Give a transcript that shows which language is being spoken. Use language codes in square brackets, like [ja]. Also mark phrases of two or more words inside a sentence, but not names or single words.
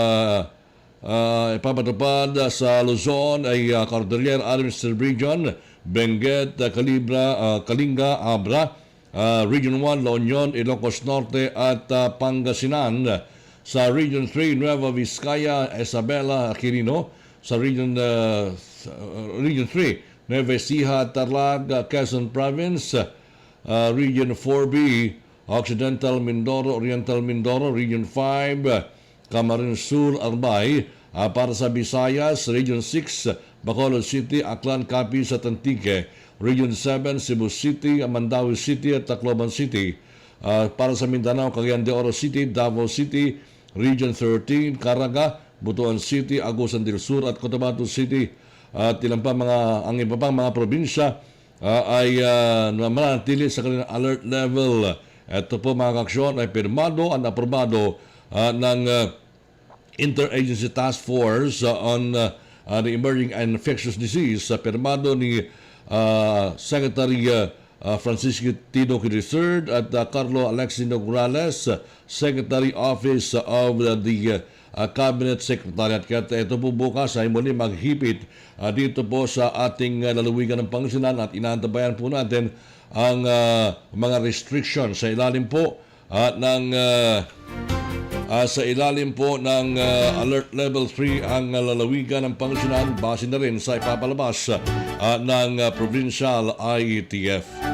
[tl] ipapatupad sa Luzon ay Cordillera Administrative Region, Benguet, Kalinga, Abra, Region 1, La Union, Ilocos Norte at Pangasinan. Sa Region 3, Nueva Vizcaya, Isabela, Quirino. Sa Region 3, Nueva Ecija, Tarlac, Quezon Province. Region 4B, Occidental Mindoro, Oriental Mindoro. Region 5, Camarines Sur, Albay. Para sa Visayas, Region 6, Bacolod City, Aklan, Capiz at Antique. Region 7, Cebu City, Mandawi City at Tacloban City. Para sa Mindanao, Cagayan de Oro City, Davao City. Region 13, Caraga, Butuan City, Agusan del Sur at Cotabato City. At ang iba pang mga probinsya ay manatili sa kanilang alert level. Ito po mga kaksyon ay pirmado at aprobado ng Interagency Task Force on the Emerging and Infectious Disease. Pirmado ni Secretary Francisco Tino III at Carlo Alexis Nograles, Secretary Office of the Cabinet Secretariat. Kaya ito po bukas ay muli maghipit dito po sa ating lalawigan ng Pangasinan at inaantabayan po natin ang mga restrictions sa ilalim po ng Alert Level 3 ang lalawigan ng Pangasinan base na rin sa ipapalabas ng Provincial IETF.